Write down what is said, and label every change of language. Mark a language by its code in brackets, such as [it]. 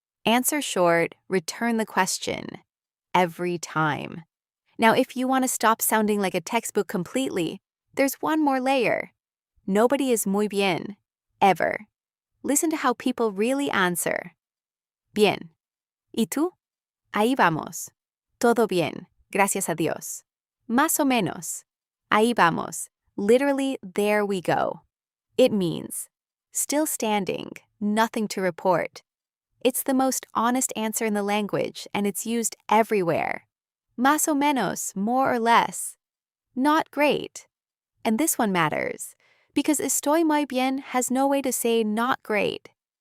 [en] Answer short, return the question. Every time. Now, if you want to stop sounding like a textbook completely, there's one more layer. Nobody is muy bien, ever. Listen to how people really answer. [es] Bien. ¿Y tú? Ahí vamos. Todo bien, gracias a Dios. Más o menos. Ahí vamos. [en] Literally, there we go. It means, still standing, nothing to report. It's the most honest answer in the language, and it's used everywhere. [es] Más o menos, [en] more or less. Not great. And this one matters, because [es] estoy muy bien [en] has no way to say not great.